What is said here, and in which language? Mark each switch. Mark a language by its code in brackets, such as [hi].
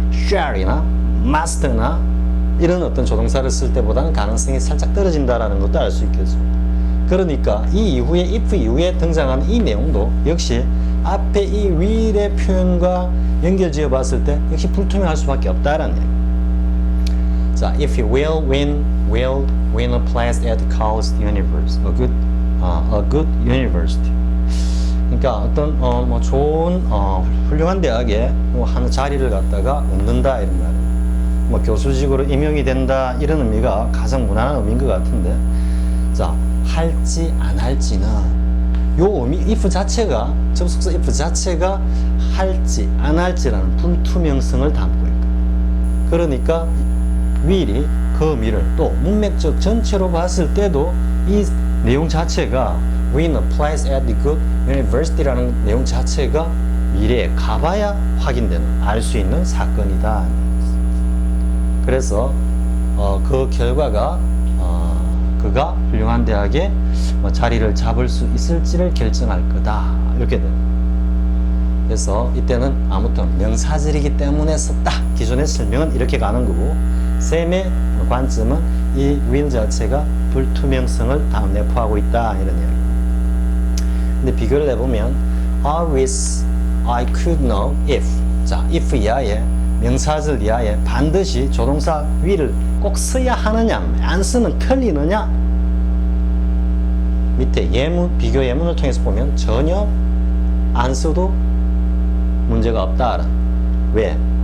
[ko] share이나 must나 이런 어떤 조동사를 쓸 때보다는 가능성이 살짝 떨어진다라는 것도 알 수 있겠죠. 그러니까 이 이후에 if 이후에 등장하는 이 내용도 역시 앞에 이 will의 표현과 연결지어 봤을 때 역시 불투명할 수밖에 없다라는 얘기. [en] 자, if you will win a place at Chaos University, a good university. [ko] 그러니까 어떤 뭐 좋은 훌륭한 대학에 뭐 한 자리를 갖다가 얻는다 이런 말이에요. 뭐 교수직으로 임용이 된다 이런 의미가 가장 무난한 의미인 것 같은데, 자, 할지 안 할지는 요 의미 if 자체가 접속사 if 자체가 할지 안 할지라는 불투명성을 담고 있다. 그러니까 will이 그 의미를 또 문맥적 전체로 봤을 때도 이 내용 자체가 [en] win a place at the good university [ko] 라는 내용 자체가 미래에 가봐야 확인되는 알 수 있는 사건이다. 그래서 그 결과가 그가 훌륭한 대학에 자리를 잡을 수 있을지를 결정할 거다. 이렇게 됩니다. 그래서 이때는 아무튼 명사절이기 때문에 썼다. 기존의 설명은 이렇게 가는 거고, 쌤의 관점은 이 will 자체가 불투명성을 내포하고 있다. 이런 이야기. 근데 비교를 해보면 [en] I wish I could know if. [ko] 자, if 이하에 명사절 이하에 반드시 조동사 will을 꼭 써야 하느냐, 안 쓰면 틀리느냐? 밑에 예문, 비교 예문을 통해서 보면 전혀 안 써도 문제가 없다. 왜?